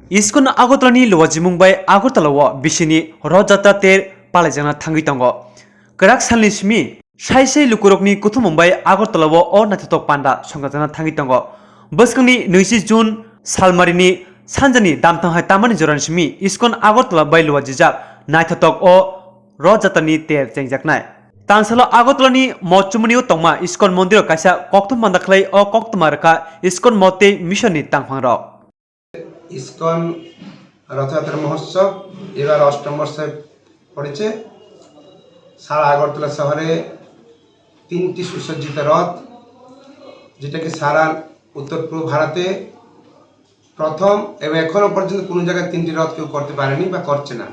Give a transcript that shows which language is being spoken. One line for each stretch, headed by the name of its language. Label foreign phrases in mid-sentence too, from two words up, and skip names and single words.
Kok Borok: इस्कन आगरतलानि लवाजिमुं bai आगरतलाव बिसिनि रथजात्रा तेर पालायजाना थांगै दङ गराक साननि सिमि साइसे लुकुरकनि कुथुमुंबाय आगरतलाव अ नाथाथक पान्डा संगाजाना थांगै दङ बोसकंनि 20 जुन सालमारिनि सानजानि दामथांहाय तामानि जरानि सिमि इस्कन आगरतला bai लवाजिजाक नाथाथक अ रथजात्रानि तेर जेंजाकनाय तांसालो आगरतलानि मचुमुनियाव तंमा इस्कन मन्दिर कायसा कक्तम बान्दाख्लै अ कक्तमारका इस्कन मते मिशननि तांफांरक
Bangla: ইসকন রথযাত্রা মহোৎসব এবার অষ্টম বর্ষে পড়েছে। সারা আগরতলা শহরে 3টি সুসজ্জিত রথ, যেটাকে সারা উত্তর পূর্ব ভারতে প্রথম এবং এখনো পর্যন্ত কোনো জায়গায় 3টি রথ কেউ করতে পারেনি বা করছে না।